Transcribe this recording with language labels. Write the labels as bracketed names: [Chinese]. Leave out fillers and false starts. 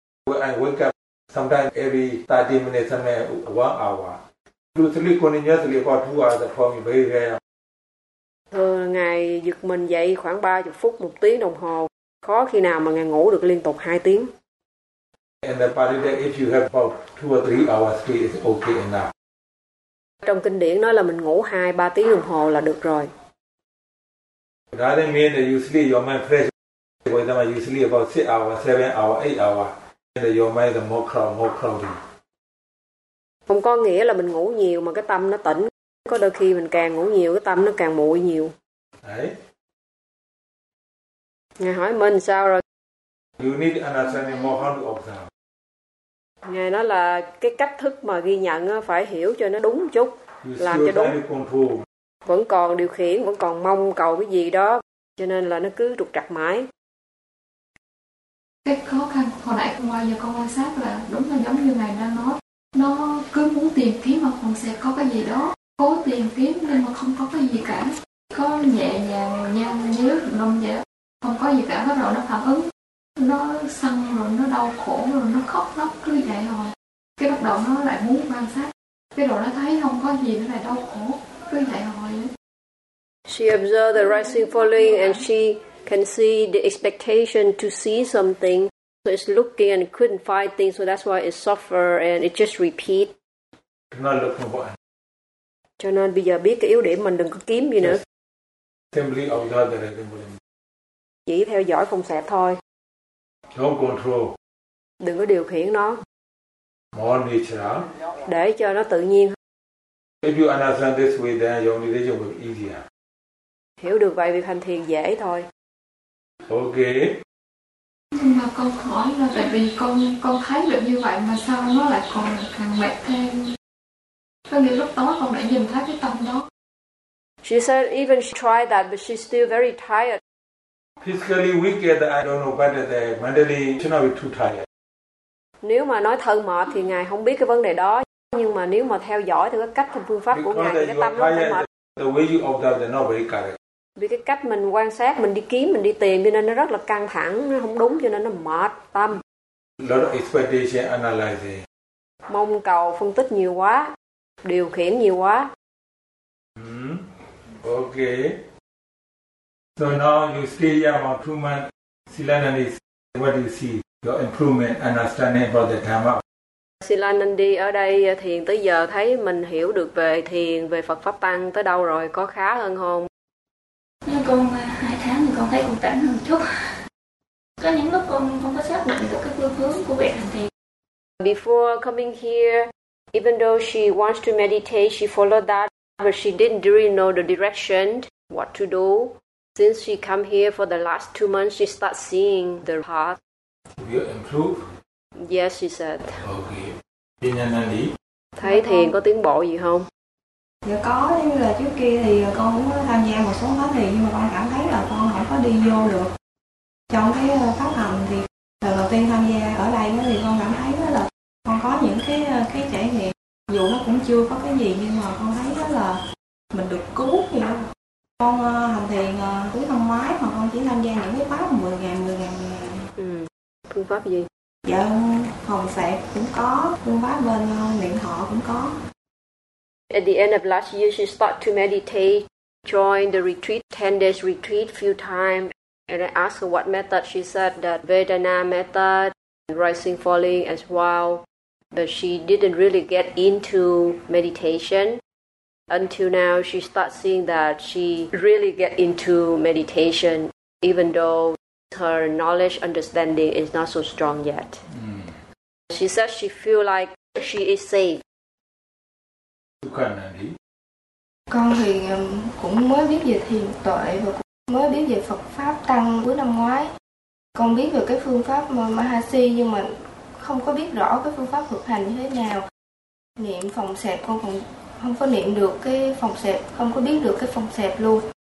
[English] I wake up sometimes every 30 minutes, sometimes 1 hour. To sleep continuously about 2 hours for me very rare. [Vietnamese] Thường ngài giật mình dậy khoảng 30 phút, 1 tiếng đồng hồ. Khó khi nào mà ngài ngủ được liên tục 2 tiếng. [English] And the part of that, if you have about 2 or 3 hours sleep, it's okay enough. [Vietnamese] Trong kinh điển nói là mình ngủ 2-3 tiếng đồng hồ là được rồi. [English] That doesn't mean that you sleep your mind fresh. For example, you sleep about 6 hours, 7 hours, 8 hours, and that your mind is more cloudy. [Vietnamese] Không có nghĩa là mình ngủ nhiều mà cái tâm nó tỉnh. Có đôi khi mình càng ngủ nhiều cái tâm nó càng muội nhiều. Đấy. Ngài hỏi mình sao rồi? [English] You need understanding more how to observe. [Vietnamese] Ngài nói là cái cách thức mà ghi nhận phải hiểu cho nó đúng một chút. [English] You [Vietnamese] làm cho đúng. [English] Control. [Vietnamese] Vẫn còn điều khiển, vẫn còn mong cầu cái gì đó. Cho nên là nó cứ trục trặc mãi. Cái khó khăn hồi nãy ngoài giờ con quan sát là đúng là giống như ngài đang nói. Nó cứ muốn tìm kiếm mà không sẽ có cái gì đó. Cố tìm kiếm nhưng mà không có cái gì cả. Có nhẹ nhàng, nhanh, nhớ, lông nhớ. Không có gì cả, bắt đầu nó phản ứng. Nó sân rồi, nó đau khổ rồi, nó khóc lóc cứ vậy rồi. Cái bắt đầu nó lại muốn quan sát. Cái đầu nó thấy không có gì, nó lại đau khổ. [English] She observed the rising falling and she can see the expectation to see something. So it's looking and couldn't find things, so that's why it suffer and it just repeat. [Vietnamese] Cho nên bây giờ biết cái yếu điểm mình đừng có kiếm gì nữa. [English] Simply observe the rising falling. [Vietnamese] Chỉ theo dõi phong sẹp thôi. [English] Don't control. [Vietnamese] Đừng có điều khiển nó. [English] More nature. [Vietnamese] Để cho nó tự nhiên. [English] If you understand this way, then your meditation will be easier. [Vietnamese] Hiểu được vậy việc hành thiền dễ thôi. [English] Okay. [Vietnamese] Nhưng mà con hỏi là tại vì con thấy được như vậy mà sao nó lại còn càng mệt thêm? Có nghĩa lúc đó con đã nhìn thấy cái tâm đó. [English] She said even she tried that, but she's still very tired. Physically weak, I don't know, but mentally she's not too tired. [Vietnamese] Nếu mà nói thân mệt thì ngài không biết cái vấn đề đó. Nhưng mà nếu mà theo dõi theo cái cách theo phương pháp [English] because [Vietnamese] của ngài thì cái tâm nó phải mệt. [English] The way you observe is not very correct. [Vietnamese] Vì cái cách mình quan sát, mình đi kiếm, mình đi tìm cho nên nó rất là căng thẳng, nó không đúng cho nên nó mệt tâm. [English] Lot of expectation analyzing. [Vietnamese] Mong cầu phân tích nhiều quá, điều khiển nhiều quá. [English] Okay. So now you stay here for 2 months. Silanandi, what do you see? Your improvement, understanding for the Dhamma. [Vietnamese] Silanandi ở đây thiền tới giờ thấy mình hiểu được về thiền, về Phật Pháp Tăng tới đâu rồi, có khá hơn không? Nhưng con 2 tháng thì con thấy con tránh hơn chút. Có những lúc con không có xác định được cái phương hướng của việc hành thiền. [English] Before coming here, even though she wants to meditate, she followed that, but she didn't really know the direction, what to do. Since she come here for the last 2 months, she start seeing the path. You improve? Yes, she said. [Vietnamese] Okay. Đi nhanh lên đi. Thấy thiền có tiến bộ gì không? Dạ có, như là trước kia thì con cũng tham gia một số khóa thiền, nhưng mà con cảm thấy là con không có đi vô được. Trong cái pháp hành thì lần đầu tiên tham gia ở đây thì con cảm thấy là con có những cái trải nghiệm, dù nó cũng chưa có cái gì nhưng mà con thấy là mình được cứu vậy đó. Con hành thiền cuối năm ngoái mà con chỉ tham gia những cái pháp 10 ngày. Ừ, phương pháp gì? Dạ, hồng sẹp cũng có, phương pháp bên niệm thọ cũng có. [English] At the end of last year, she started to meditate, joined the retreat, 10 days retreat, few times. And I asked her what method. She said that Vedana method, rising, falling as well. But she didn't really get into meditation. Until now, she starts seeing that she really get into meditation, even though her knowledge, understanding is not so strong yet. Mm. She said she feel like she is safe. [Vietnamese] Con thì cũng mới biết về thiền tuệ và cũng mới biết về Phật Pháp Tăng cuối năm ngoái. Con biết về cái phương pháp Mahasi nhưng mà không có biết rõ cái phương pháp thực hành như thế nào. Niệm phòng xẹp con cũng không có niệm được cái phòng xẹp, không có biết được cái phòng xẹp luôn.